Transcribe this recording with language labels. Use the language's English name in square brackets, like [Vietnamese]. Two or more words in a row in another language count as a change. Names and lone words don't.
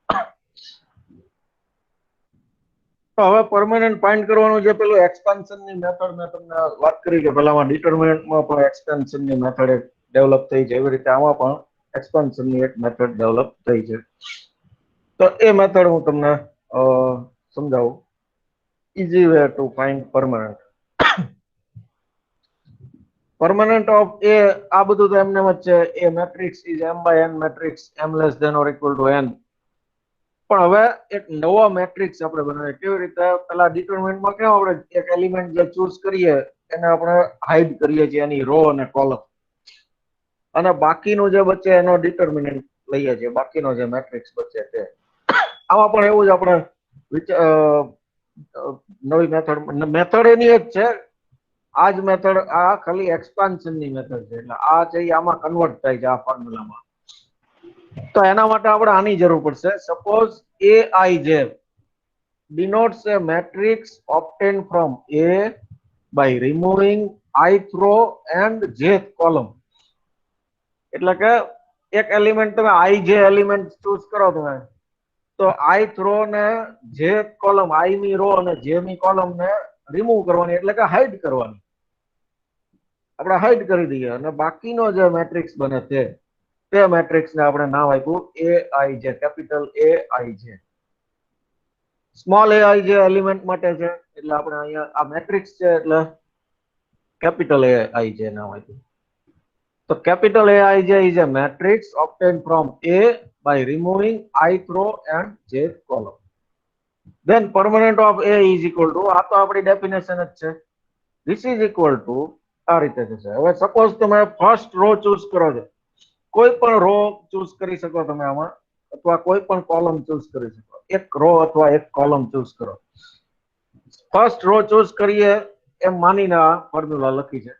[Gujarati] તો હવે [English] permanent find [Gujarati] કરવાનું જે પેલું એક્સપાન્શનની મેથડ મેં તમને વાત કરી કે પેલામાં ડિટરમિનન્ટમાં પણ એક્સપાન્શનની [English] method develop [Gujarati] થઈ છે, એવી રીતે આમાં પણ એક્સપાન્શનની એક [English] method develop [Gujarati] થઈ છે. તો એ મેથડ હું તમને સમજાવું. [English] easy way to find permanent. Permanent of A, [Gujarati] આ બધું તો એમને જ છે. [English] A matrix is M by N matrix, M less than or equal to N. [Gujarati] પણ હવે એક નવો મેટ્રિક્સ આપણે બનાવીએ. કેવી રીતે? પેલા ડિટરમિનન્ટમાં કેમ આપણે એક એલિમેન્ટ જે ચૂઝ કરીએ એને આપણે હાઇડ કરીએ છીએ, એની રો અને કોલમ, અને બાકીનું જે બચે એનો ડિટરમિનન્ટ લઈએ છીએ, બાકીનો જે મેટ્રિક્સ બચે તે. આમાં પણ એવું જ આપણે નવી મેથડ એની જ છે. આ જ મેથડ, આ ખાલી એક્સપાન્શનની મેથડ છે, એટલે આ છે આમાં કન્વર્ટ થાય છે આ ફોર્મ્યુલામાં. તો એના માટે આપણે આની જરૂર પડશે. સપોઝ [English] Aij denotes a matrix obtained from A by removing ith row and jth column. [Gujarati] એટલે કે એક એલિમેન્ટ તમે Ij [English] element choose [Gujarati] કરો તમે, તો [English] ith row [Gujarati] ને [English] jth column, [Gujarati] I ની રો અને j ની કોલમ ને રિમૂવ કરવાની, એટલે કે હાઇડ કરવાની. આપણે હાઇડ કરી દઈએ અને બાકીનો જે મેટ્રિક્સ બને તે મેટ્રિક્સને આપણે નામ આપ્યું Aij, [English] capital Aij. [Gujarati] સ્મોલ Aij એલિમેન્ટ માટે છે, એટલે આપણે અહીંયા આ મેટ્રિક્સ છે એટલે [English] capital Aij [Gujarati] નામ આપ્યું. તો [English] કેપિટલ Aij is a matrix obtained from A by removing ith row and jth column. Then permanent of A is equal to, [Gujarati] આ તો આપણી ડેફિનેશન જ છે, [English] this is equal to [Gujarati] આ રીતે થશે. હવે સપોઝ તમે [English] first row choose [Gujarati] કરો છો, કોઈ પણ રો ચૂઝ કરી શકો તમે આમાં, અથવા કોઈ પણ [English] column choose [Gujarati] કરી શકો. એક રો અથવા એક [English] column choose [Gujarati] કરો. [English] first row choose [Gujarati] કરીએ એમ માનીને આ ફોર્મ્યુલા લખી છે.